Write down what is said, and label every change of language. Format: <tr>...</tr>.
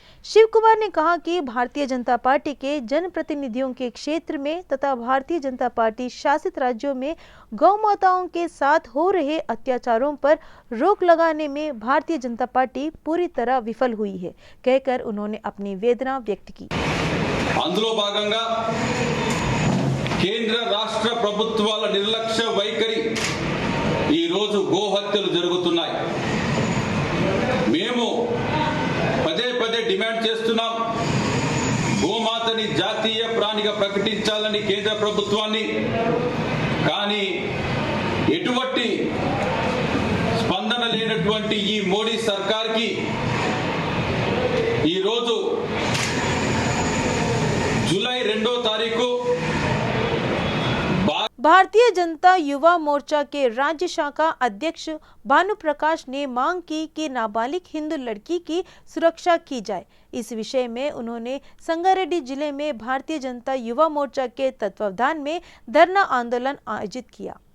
<hi>शिव कुमार ने कहा कि भारतीय जनता पार्टी के जनप्रतिनिधियों के क्षेत्र में तथा भारतीय जनता पार्टी शासित राज्यों में गौ माताओं के साथ हो रहे अत्याचारों पर रोक लगाने में भारतीय जनता पार्टी पूरी तरह विफल हुई है, कहकर उन्होंने अपनी वेदना व्यक्त की।</hi> <te>అందులో భాగంగా కేంద్ర రాష్ట్ర ప్రభుత్వాల నిర్లక్ష్య వైఖరి ఈ రోజు గోహత్యలు జరుగుతున్నాయి. మేము పదే పదే డిమాండ్ చేస్తున్నాం, గోమాతని జాతీయ ప్రాణిగా ప్రకటించాలని కేంద్ర ప్రభుత్వాన్ని. కానీ ఎటువంటి స్పందన లేనటువంటి ఈ మోడీ సర్కార్కి ఈ రోజు జూలై 2వ తారీఖు</te> <hi>भारतीय जनता युवा मोर्चा के राज्य शाखा अध्यक्ष भानु प्रकाश ने मांग की कि नाबालिग हिंदू लड़की की सुरक्षा की जाए। इस विषय में उन्होंने संगारेड्डी जिले में भारतीय जनता युवा मोर्चा के तत्वावधान में धरना आंदोलन आयोजित किया।</hi>